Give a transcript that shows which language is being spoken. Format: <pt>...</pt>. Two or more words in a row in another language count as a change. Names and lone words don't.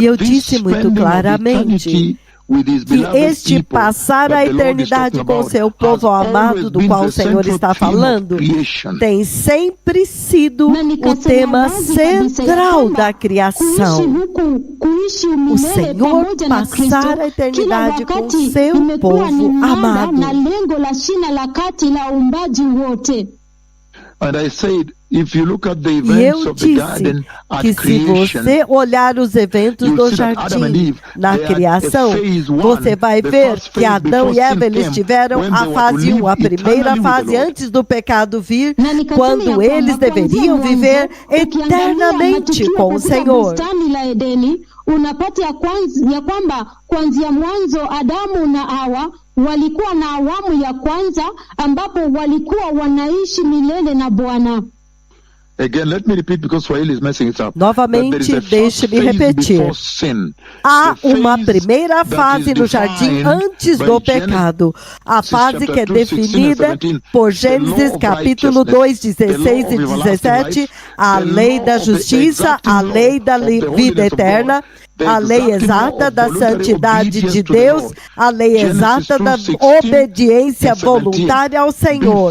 <pt>E eu disse muito claramente que este passar a eternidade com seu povo amado, do qual o Senhor está falando, tem sempre sido o tema central da criação. O Senhor passar a eternidade com seu povo amado.</pt> <en>And I said, if you look at the</en> <pt>E</pt> <en>events</en> <pt>eu</pt> <en>of the</en> <pt>disse</pt> <en>garden at</en> <pt>que se</pt> <en>creation,</en> <pt>você olhar os eventos</pt> <en>you'll</en> <pt>do</pt> <en>see that Adam and</en> <pt>jardim</pt> <en>Eve,</en> <pt>na</pt> <en>they are</en> <pt>criação,</pt> <en>phase one,</en> <pt>você vai</pt> <en>the</en> <pt>ver</pt> <en>first</en> <pt>que</pt> <en>phase</en> <pt>Adão</pt> <en>before</en> <pt>e Eva</pt> <en>sin</en> <pt>eles</pt> <en>came,</en> <pt>tiveram</pt> <en>when</en> <pt>a</pt> <en>they were to</en> <pt>fase 1, a</pt> <en>live</en> <pt>primeira</pt> <en>eternally with</en> <pt>fase</pt> <en>the Lord.</en> <pt>antes do pecado vir,</pt> <sw>Na nikasema</sw> <pt>quando</pt> <sw>ya kwamba</sw> <pt>eles deveriam</pt> <sw>kuanzia</sw> <pt>viver</pt> <sw>mwanzo, ukiangalia</sw> <pt>eternamente</pt> <sw>matukio</sw> <pt>com o</pt> <sw>katika</sw> <pt>Senhor.</pt> <sw>bustani la Edeni, unapata ya kwamba kuanzia mwanzo Adamu na Hawa walikuwa na awamu ya kwanza ambapo walikuwa wanaishi milele na Bwana.</sw> <en>Again, let me repeat because Swahili is messing it up.</en> <pt>Novamente, deixe-me repetir. Há uma primeira fase no jardim antes do pecado. A fase que é definida por Gênesis capítulo 2, 16 e 17, a lei da justiça, a lei da vida eterna, a lei exata da santidade de Deus, a lei exata da obediência voluntária ao Senhor.</pt>